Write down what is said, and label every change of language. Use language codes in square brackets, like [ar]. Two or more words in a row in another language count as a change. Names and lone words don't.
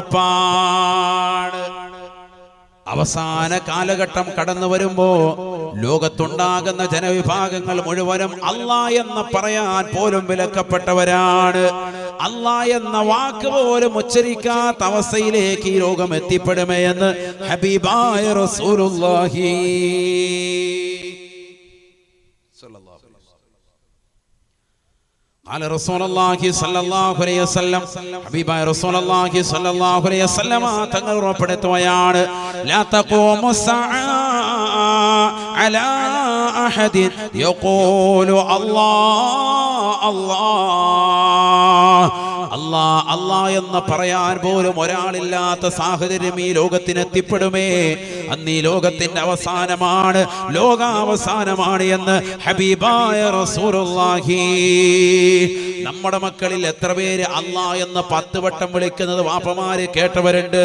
[ml] അവസാന കാലഘട്ടം കടന്നു വരുമ്പോ ലോകത്തുണ്ടാകുന്ന ജനവിഭാഗങ്ങൾ മുഴുവനും അല്ലാഹ് എന്ന് പറയാൻ പോലും വിലക്കപ്പെട്ടവരാണ്. അല്ലാഹ് എന്ന വാക്ക് പോലും ഉച്ചരിക്കാത്ത അവസ്ഥയിലേക്ക് ഈ ലോകം എത്തിപ്പെടുമേ എന്ന് ഹബീബായ റസൂലുള്ളാഹി [ar] قال رسول الله صلى الله عليه وسلم حبيبായ رسول الله صلى الله عليه وسلم [ml] തങ്ങൾ ഉറപ്പെടുത്തുകയാണ്, [ar] لا تقوم الساعة على أحد يقول الله الله [ml] അല്ലാഹ് അല്ലാഹ് എന്ന് പറയാൻ പോലും ഒരാളില്ലാത്ത സാഹചര്യം ഈ ലോകത്തിനെത്തിപ്പെടുമേ. അന്ന് ഈ ലോകത്തിന്റെ അവസാനമാണ്, ലോകാവസാനമാണ് എന്ന് ഹബീബായ റസൂലുള്ളാഹി. നമ്മുടെ മക്കളിൽ എത്ര പേര് അല്ലാഹ് എന്ന് 10 വട്ടം വിളിക്കുന്നത് വാപ്പമാര് കേട്ടവരുണ്ട്?